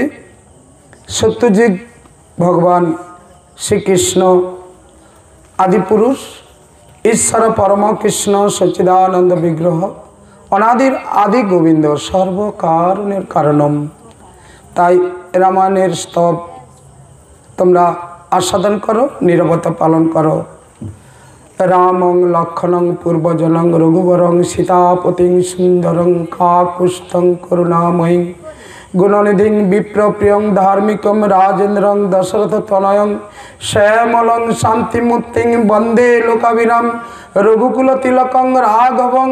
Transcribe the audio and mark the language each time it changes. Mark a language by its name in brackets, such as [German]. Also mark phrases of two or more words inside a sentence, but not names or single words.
[Bangla] সত্যযুগ ভগবান শ্রীকৃষ্ণ আদিপুরুষ, ঈশ্বর পরম কৃষ্ণ সচ্চিদানন্দ বিগ্রহ, অনাদির আদি গোবিন্দ সর্বকারণের কারণম। তাই রামায়ণের স্তব তোমরা আস্বাদন করো, নীরবতা পালন করো। [Sanskrit] रामं लक्ष्मणं पूर्वजनं रघुवरं सीतापतिं सुंदरं काकुत्स्थं करुणामयीं गुणनिधिं विप्रप्रियं धार्मिकं राजेन्द्रं दशरथतनयं श्यामलं शान्तिमूर्तिं वन्दे लोकाभिराम रघुकुलतिलकं राघवं